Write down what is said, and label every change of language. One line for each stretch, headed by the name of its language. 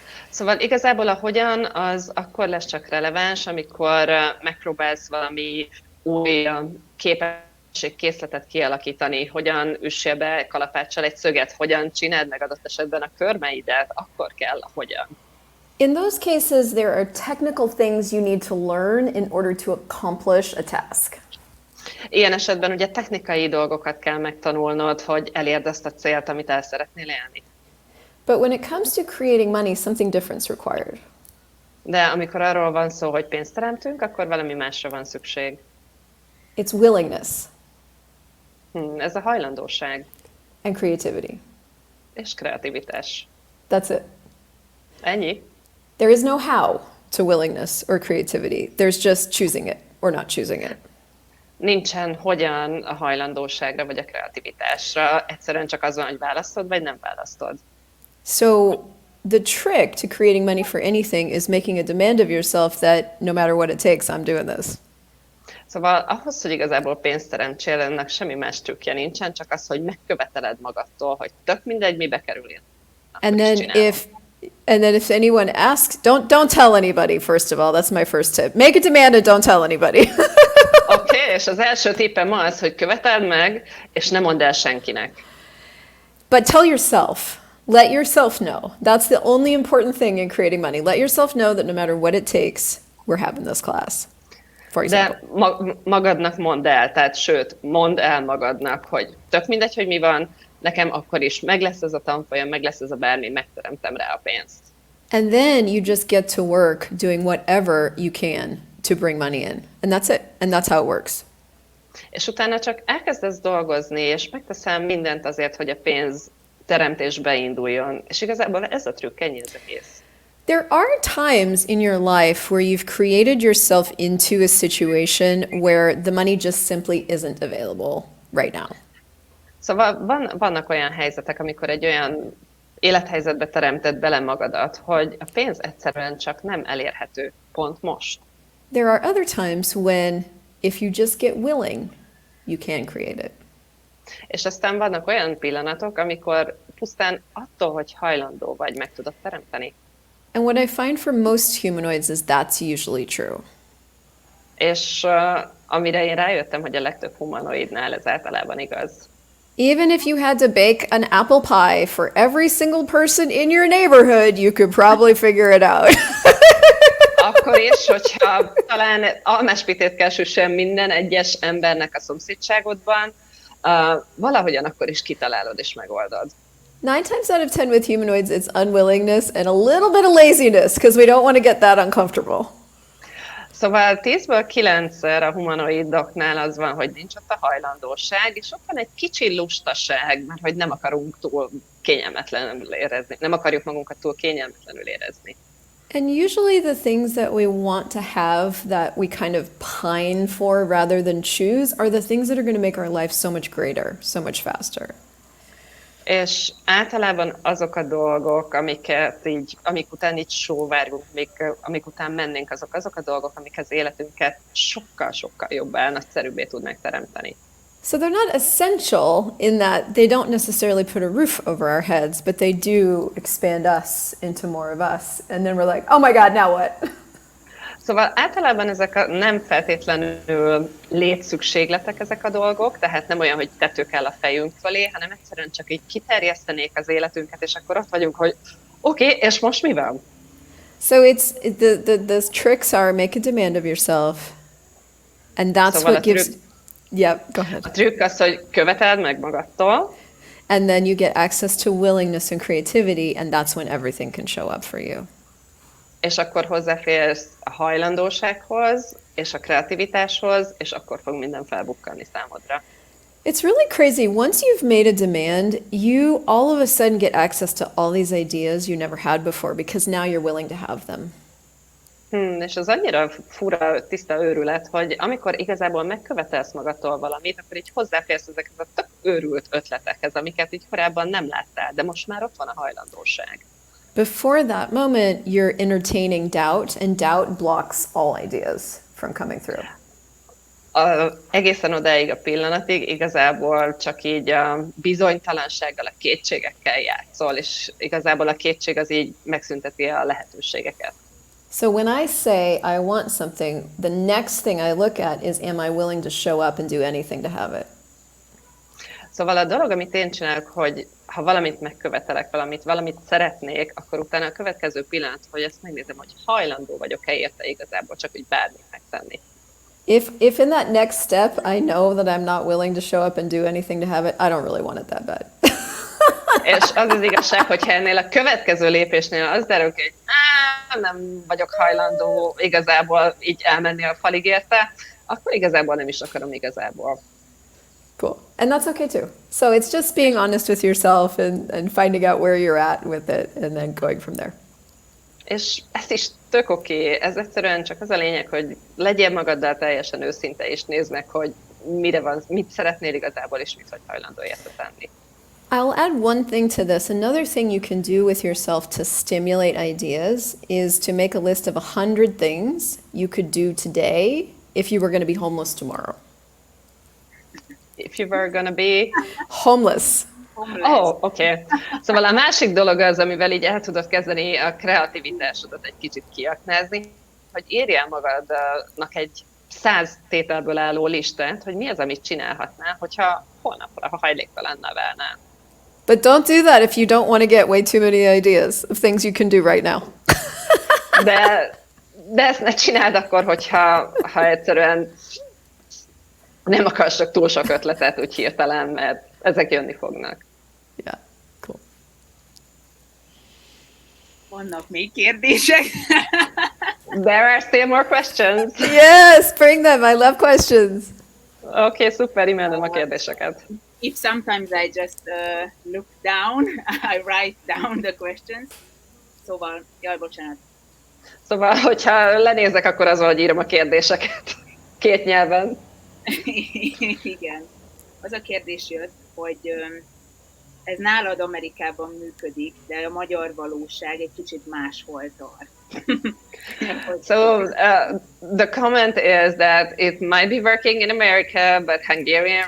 Hungarian: Szóval igazából a hogyan az akkor lesz csak releváns, amikor megpróbálsz valami új képességkészletet kialakítani, hogyan üssél be kalapáccsal egy szöget, hogyan csináld meg adott esetben a körmeidet, akkor kell a hogyan.
English: In those cases, there are technical things you need to learn in order to accomplish a task.
Hungarian: Ilyen esetben ugye technikai dolgokat kell megtanulnod, hogy elérd azt a célt, amit el szeretnél élni.
English: But when it comes to creating money, something different is required.
Hungarian: De amikor arról van szó, hogy pénzt teremtünk, akkor valami másra van szükség.
English: It's willingness
Hungarian: Ez a hajlandóság
English: and creativity.
Hungarian: és kreativitás.
English: That's it.
Hungarian: Ennyi.
English: There is no how to willingness or creativity. There's just choosing it or not choosing it.
Hungarian: Nincsen hogyan a hajlandóságra vagy a kreativitásra, egyszerűen csak az van, hogy választod vagy nem választod.
English: So the trick to creating money for anything is making a demand of yourself that no matter what it takes, I'm doing this. Szóval ahhoz, hogy igazából pénzt teremtsél, ennek semmi más trükkje nincsen, csak az, hogy megköveteled magadtól, hogy tök mindegy, mibe kerüljön. And then if anyone asks, don't tell anybody, first of all. That's my first tip. Make a demand and don't tell anybody.
Hungarian: Oké, és az első tippem az, hogy követeld meg, és ne mondd el senkinek.
English: But tell yourself. Let yourself know. That's the only important thing in creating money. Let yourself know that no matter what it takes, we're having this class. For example.
Hungarian: De magadnak mondd el, tehát sőt, mondd el magadnak, hogy tök mindegy, hogy mi van, nekem akkor is meg lesz ez a tanfolyam, meg lesz ez a bármi, megteremtem rá a pénzt.
English: And then you just get to work doing whatever you can to bring money in. And that's it. And that's how it works.
Hungarian: És utána csak elkezdesz dolgozni, és megteszem mindent azért, hogy a pénz teremtés beinduljon. És igazából ez a trükk, ennyi az egész.
English: There are times in your life where you've created yourself into a situation where the money just simply isn't available right now.
Hungarian: Szóval vannak olyan helyzetek, amikor egy olyan élethelyzetbe teremted bele magadat, hogy a pénz egyszerűen csak nem elérhető pont most.
English: There are other times when if you just get willing, you can create it.
Hungarian: És aztán vannak olyan pillanatok, amikor pusztán attól, hogy hajlandó vagy, meg tudod teremteni.
English: And what I find for most humanoids is that's usually true.
Hungarian: És amire én rájöttem, hogy a legtöbb humanoidnál ez általában igaz.
English: Even if you had to bake an apple pie for every single person in your neighborhood, you could probably figure it out.
Hungarian: Akkor is, hogyha talán almáspitét kell süssön minden egyes embernek a szomszédságodban, valahogyan akkor is kitalálod és megoldod.
English: 9 times out of 10 with humanoids, it's unwillingness and a little bit of laziness because we don't want to get that uncomfortable.
Hungarian: Szóval 10-ből 9-szer a humanoidoknál az van, hogy nincs ott a hajlandóság, és ott van egy kicsi lustaság, mert hogy nem akarunk túl kényelmetlenül érezni, nem akarjuk magunkat túl kényelmetlenül érezni.
English: And usually the things that we want to have that we kind of pine for rather than choose are the things that are going to make our life so much greater, so much faster.
Hungarian: És általában azok a dolgok, amik után így sóvárgunk, amik után mennénk, azok a dolgok, amik az életünket sokkal jobbá, nagyszerűbbé tudnák teremteni.
English: So they're not essential in that they don't necessarily put a roof over our heads, but they do expand us into more of us. And then we're like, oh my God, now what?
Hungarian: Szóval általában ezek nem feltétlenül létszükségletek ezek a dolgok, tehát nem olyan, hogy tető kell a fejünk fölé, hanem egyszerűen csak így kiterjesztenék az életünket, és akkor ott vagyunk, hogy oké, és most mi van?
English: So the tricks are make a demand of yourself, and that's
Hungarian: Szóval
English: what gives... Yeah, go ahead.
Hungarian: A trükk az, hogy követeld meg magadtól,
English: And then you get access to willingness and creativity, and that's when everything can show up for you.
Hungarian: és akkor hozzáférsz a hajlandósághoz, és a kreativitáshoz, és akkor fog minden felbukkanni számodra.
English: It's really crazy. Once you've made a demand, you all of a sudden get access to all these ideas you never had before because now you're willing to have them.
Hungarian: És az annyira fura, tiszta őrület, hogy amikor igazából megkövetelsz magadtól valamit, akkor így hozzáférsz ezekhez a tök őrült ötletekhez, amiket így korábban nem láttál, de most már ott van a hajlandóság.
English: Before that moment, you're entertaining doubt, and doubt blocks all ideas from coming through.
Hungarian: Egészen odáig a pillanatig igazából csak így a bizonytalansággal, a kétségekkel játszol, és igazából a kétség az így megszünteti a lehetőségeket.
English: So when I say I want something, the next thing I look at is, am I willing to show up and do anything to have it?
Hungarian: Szóval a dolog, amit én csinálok, hogy ha valamit megkövetelek, valamit szeretnék, akkor utána a következő pillanat, hogy ezt megnézem, hogy hajlandó vagyok-e érte igazából csak úgy bármit megtenni.
English: If in that next step I know that I'm not willing to show up and do anything to have it, I don't really want it that bad.
Hungarian: És az az igazság, hogyha ennél a következő lépésnél az derül ki, hogy nem vagyok hajlandó igazából így elmenni a falig érte, akkor igazából nem is akarom igazából.
English: Cool. And that's okay too. So it's just being honest with yourself and finding out where you're at with it and then going from there.
Hungarian: És ez is tök oké. Ez egyszerűen csak az a lényeg, hogy legyél magaddal teljesen őszinte, és nézd meg, hogy mit szeretnél igazából, és mit vagy hajlandó érte tenni.
English: I'll add one thing to this. Another thing you can do with yourself to stimulate ideas is to make a list of 100 things you could do today if you were going to be homeless tomorrow. If you were gonna be... Homeless.
Hungarian: Oh, oké. Szóval a másik dolog az, amivel így el tudod kezdeni a kreativitásodat egy kicsit kiaknázni, hogy írjál magadnak egy 100 tételből álló listát, hogy mi az, amit csinálhatnál, hogyha holnapra, ha hajléktalannal válnál.
English: But don't do that if you don't want to get way too many ideas of things you can do right now.
Hungarian: de ezt ne csináld akkor, hogyha egyszerűen nem akarsz csak túl sok ötletet úgy hirtelen, mert ezek jönni fognak.
English: Yeah, cool.
Hungarian: Vannak még kérdések?
English: There are still more questions. Yes, bring them. I love questions.
Hungarian: Oké, szuper, imádom a kérdéseket. If sometimes I just look down, I write down the questions. Szóval, bocsánat. Szóval, hogyha lenézek, akkor az, hogy írom a kérdéseket 2 nyelven. Igen. Az a kérdés jött, hogy ez nálad Amerikában működik, de a magyar valóság egy kicsit máshol tart.
English: So the comment is that it might be working in America, but Hungarian